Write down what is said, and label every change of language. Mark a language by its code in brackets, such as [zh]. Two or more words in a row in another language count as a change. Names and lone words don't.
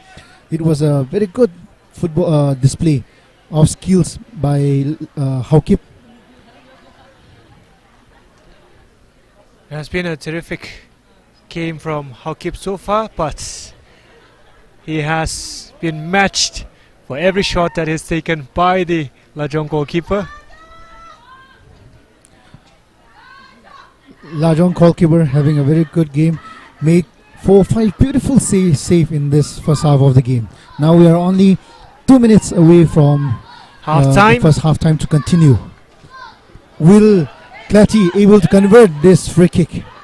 [en] It was a very good football display of skills by Haukip. It has been a terrific game from Haukip so far, but he has been matched for every shot that is taken by the LAJONG goalkeeper. LAJONG goalkeeper having a very good game, made 4 or 5 beautiful save in this first half of the game. Now we are only 2 minutes away from the first half time to continue. Will Claty able to convert this free kick?